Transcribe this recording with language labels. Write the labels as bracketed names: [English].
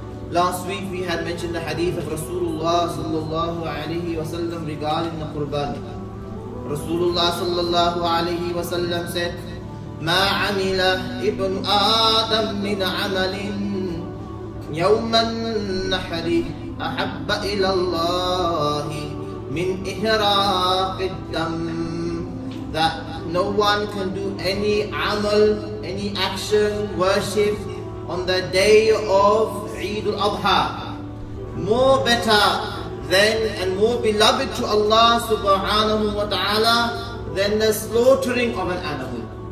[English] Last week we had mentioned the hadith of Rasulullah sallallahu alayhi wa sallam regarding the Qurbani. [Arabic] Rasulullah sallallahu alayhi wa sallam said, ما عمل ابن آدم من عمل يوم النحر أحب إلى الله من إحراق الدم. [English] That no one can do any amal, any action, worship on the day of Eid al-Adha more better than and more beloved to Allah subhanahu wa ta'ala than the slaughtering of an animal.